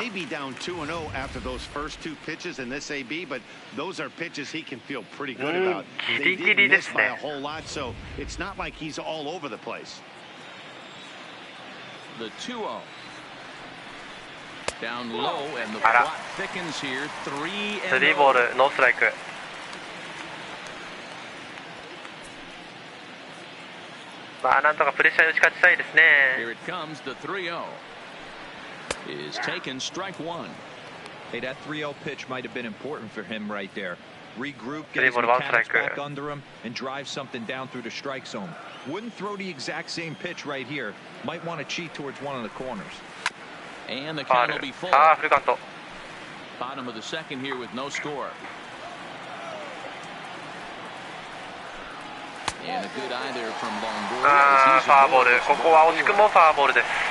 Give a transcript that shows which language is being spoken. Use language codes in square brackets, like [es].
[en] He may be down 2-0 after those first 2 pitches in this AB, but those are pitches he can feel pretty good about. [ja] ギリギリですね。 [en] They didn't miss by a whole lot, so it's not like he's all over the place. The 2-0. Down low, and the plot thickens here. [ja] 3ボール、ノーストライク。まあなんとかプレッシャーに打ち勝ちたいですね。 [en] Here it comes, the 3-0 is taken strike 1. Hey, that 3-0 pitch might have been important for him right there. Regroup, get his mechanics back under him, and drive something down through the strike zone. Wouldn't throw the exact same pitch right here. Might want to cheat towards one of the corners. And the count will be full. [ja] ああ、フルカウント。 [en] Bottom of the second here with no score. [ja] フォアボール、ここは惜しくもフォアボールです。